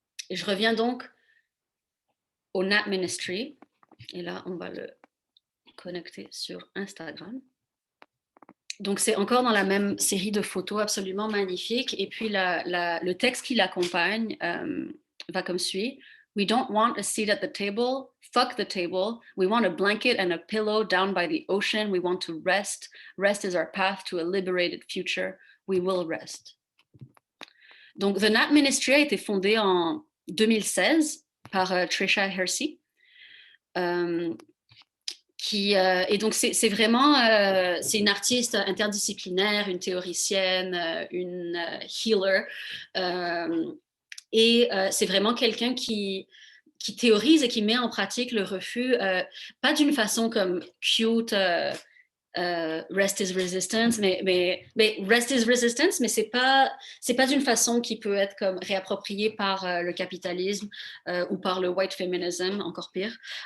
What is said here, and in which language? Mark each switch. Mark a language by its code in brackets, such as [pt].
[fr] Et je reviens donc au Nap Ministry, et là on va le connecter sur Instagram. Donc c'est encore dans la même série de photos absolument magnifiques, et puis le texte qui l'accompagne va comme suit. [en] We don't want a seat at the table, fuck the table. We want a blanket and a pillow down by the ocean. We want to rest. Rest is our path to a liberated future. We will rest. [fr] Donc The Nap Ministry a été fondé en 2016 par Tricia Hersey. Et donc c'est vraiment c'est une artiste interdisciplinaire, une théoricienne, une healer, et c'est vraiment quelqu'un qui théorise et qui met en pratique le refus, pas d'une façon comme cute, [en] rest is resistance, [fr] mais rest is resistance, mais c'est pas d'une façon qui peut être comme réappropriée par le capitalisme ou par le white feminism, encore pire.